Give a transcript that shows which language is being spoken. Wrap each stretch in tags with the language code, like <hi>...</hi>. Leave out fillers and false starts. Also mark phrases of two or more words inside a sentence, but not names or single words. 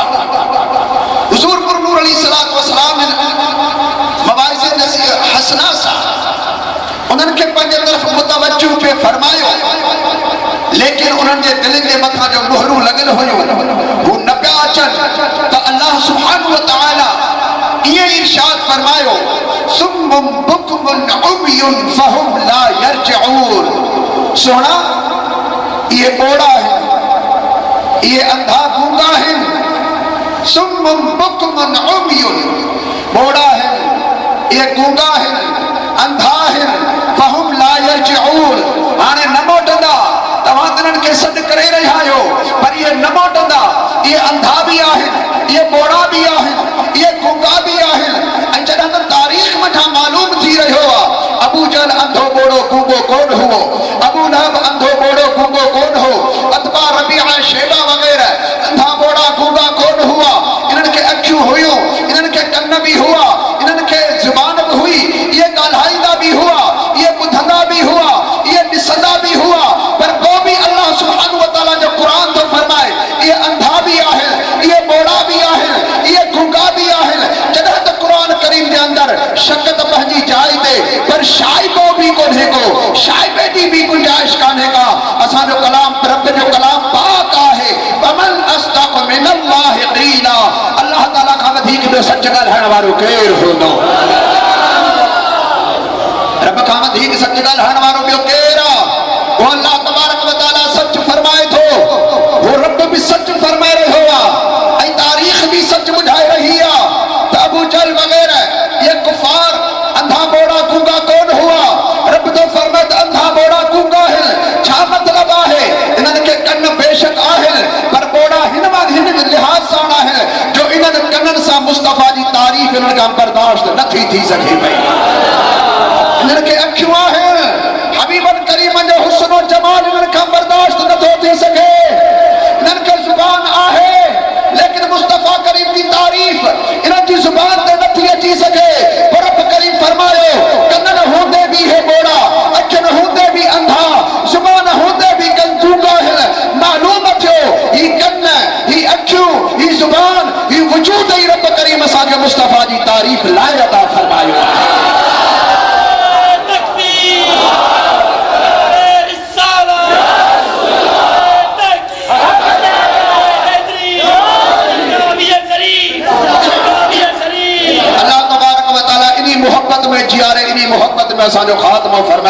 <sd>हुज़ूर पुर नूर</sd> <ar>عليه الصلاة والسلام</ar> <sd>मवाइज़ हसना सां उन्हनि खे पंहिंजे तरफ़ मुतवज्जो पे फरमायो, लेकिन उन्हनि जे दिलनि जे मथां जो मोहरूं लॻल हुयूं हू न पिया अचनि त</sd> <ar>الله سبحانه وتعالى</ar> <sd>ईअं इरशाद फरमायो</sd> <ar>صم بكم عمي فهم لا يرجعون.</ar> <sd>सोना ये ॿोड़ा आहिनि, ये अंधा गूंगा आहिनि।</sd> <ar>صم بكم عمي</ar> <sd>ॿोड़ा आहिनि, ये गूंगा आहिनि, अंधा आहिनि।</sd> <ar>فهم لا يرجعون</ar> <sd>हाणे न मोटंदा, तव्हां तिन्हनि खे सॾु करे रहिया आहियो पर इहे न मोटंदा। इहे अंधा बि आहिनि, इहे ॿोड़ा बि आहिनि, इहे गूंगा बि आहिनि। ऐं जॾहिं त तारीख़ मथां मालूम थी रहियो आहे अबू जहल अंधो ॿोड़ो गूंगो कोन हुओ, अबू लहब अंधो ॿोड़ो गूंगो कोन हो, अतबा रबीआ शेबा वग़ैरह अंधा ॿोड़ा गूंगा कोन हुआ। इन्हनि खे अखियूं हुयूं, इन्हनि खे कन बि हुआ, इन्हनि खे ज़ुबान बि हुई, इहे ॻाल्हाईंदा बि हुआ, इहे ॿुधंदा बि हुआ, इहे ॾिसंदा बि हुआ। पर पोइ बि</sd> <ar>الله سبحانه وتعالى</ar> <sd>जो क़ुरान थो फरमाए इहे अंधा बि आहिनि, इहे ॿोड़ा बि आहिनि, इहे गूंगा बि आहिनि। जॾहिं त क़ुरान करीम जे अंदर शक त पंहिंजी जाइ ते पर शाइबो भी कोन्हे को, शाइबे जी भी गुंजाइश कान्हे का। असा जो कलाम रब जो कलाम पाक आहे,</sd> <ar>ومن أصدق من الله قيلا,</ar> <sd>अल्लाह ताला का वधीक जो सच ॻाल्हाइण वारो केरु हूंदो? रब का वधीक सच ॻाल्हाइण वारो ॿियो केरु आहे? वो</sd> <ar>الله تبارك وتعالى</ar> <sd>सच फरमाए थो, वो रब भी सच फरमाए रहियो आहे, ऐं तारीख़ भी सच ॿुधाए रही आहे त अबू जहल वग़ैरह ये कुफार अंधा बोड़ा गूंगा कौन हुआ? रब तो फरमाए अंधा बोड़ा गूंगा है। छा मतलब आहे? इन्हनि खे कन बेशक आहिनि पर बोड़ा हिन लिहाज़ सां आहे जो इन्हनि कननि सां मुस्तफ़ा जी तारीफ़ इन्हनि खां बर्दाश्त नथी थी सघे पई। इन्हनि खे अखियूं आहिनि, हबीबन करीमन जो हुस्न और जमाल इन्हनि खां बर्दाश्त नथो थी सघे। इन्हनि खे ज़ुबान आहे लेकिन मुस्तफ़ा करीम की तारीफ़ इन्हनि जी ज़ुबान ते नथी अची सघे। पर रब करीम फरमायो कन हूंदे भी है बोड़ा, अखि हूंदे भी अंधा, ज़ुबान हूंदे भी गंदूगा है। मालूम थियो ही कन, ही अखियूं, ही ज़ुबान, ही वजूद ही रब करीम असांखे मुस्तफ़ा जी तारीफ़ लाइ अता फरमायो आहे। मोहब्बत में जियारे, इन्हीं मोहब्बत में असांजो खात्मो फरमाए।</sd>